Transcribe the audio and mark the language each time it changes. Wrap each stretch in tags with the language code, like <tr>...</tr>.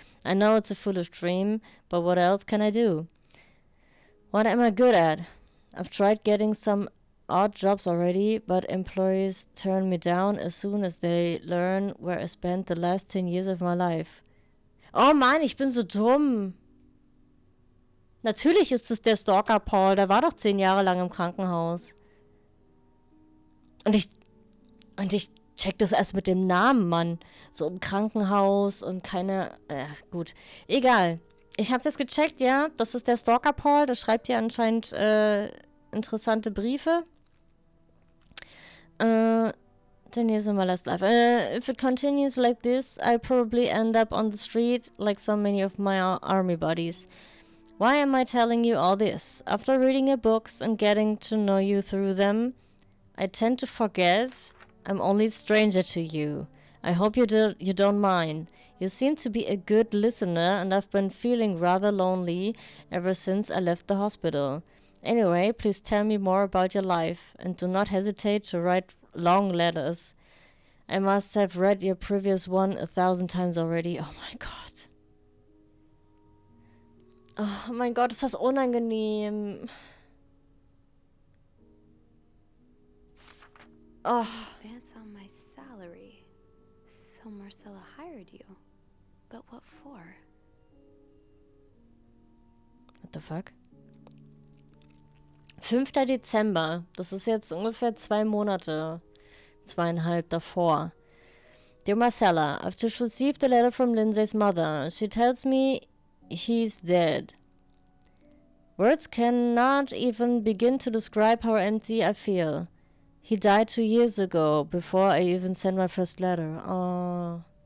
<en>I know it's a foolish dream, but what else can I do? What am I good at? I've tried getting some odd jobs already, but employees turn me down as soon as they learn where I spent the last 10 years of my life.</en> <de>Oh Mann, ich bin so dumm. Natürlich ist es der Stalker Paul, der war doch 10 Jahre lang im Krankenhaus. Und ich check das erst mit dem Namen, Mann. So im Krankenhaus und keine... gut. Egal. Ich hab's jetzt gecheckt, ja. Das ist der Stalker Paul. Der schreibt hier anscheinend interessante Briefe.</de> <en>Then here's my last life. If it continues like this, I'll probably end up on the street like so many of my army buddies. Why am I telling you all this? After reading your books and getting to know you through them, I tend to forget I'm only a stranger to you. I hope you don't mind. You seem to be a good listener, and I've been feeling rather lonely ever since I left the hospital. Anyway, please tell me more about your life, and do not hesitate to write long letters. I must have read your previous one 1,000 times already. Oh my God.</en> <de>Oh mein Gott, ist das unangenehm. Oh.</de> <en>Advance on my salary. So Marcella hired you. But what for? What the fuck?</en> <de>5. Dezember. Das ist jetzt ungefähr 2 Monate. 2,5 davor.</de> <en>Dear Marcella, I've just received a letter from Lindsay's mother. She tells me he's dead. Words cannot even begin to describe how empty I feel. He died 2 years ago, before I even sent my first letter. Oh.</en>